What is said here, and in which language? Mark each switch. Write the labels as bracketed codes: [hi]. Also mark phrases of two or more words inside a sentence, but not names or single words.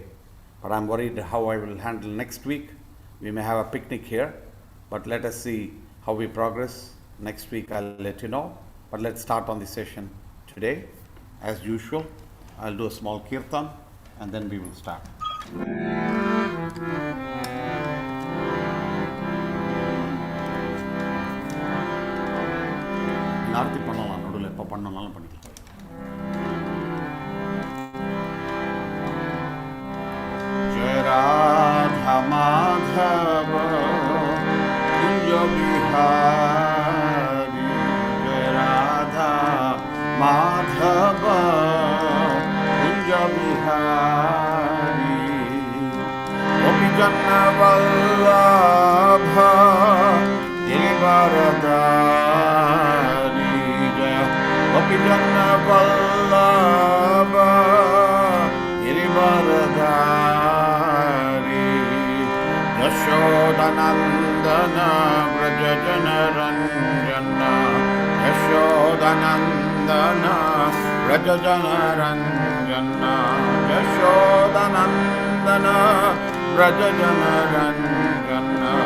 [en] But I'm worried how I will handle next week. We may have a picnic here, but let us see how we progress. Next week I'll let you know. But let's start on the session today. As usual, I'll do a small kirtan and then we will start. [ta] ஆர்த்தி பண்ணலாம், நடுவில் எப்போ பண்ணனாலும் பண்ணிக்கலாம். [sa] जय राधा माधव कुञ्ज बिहारी जय राधा माधव कुञ्ज बिहारी गोपी जन वल्लभ गिरिवरदारी, गोपी जन वल्लभ गिरिवरदारी, यशोदनन्दन व्रज जनरञ्जन, यशोदनन्दन व्रज जनरञ्जन, यशोदनन्दन व्रज जनरञ्जन,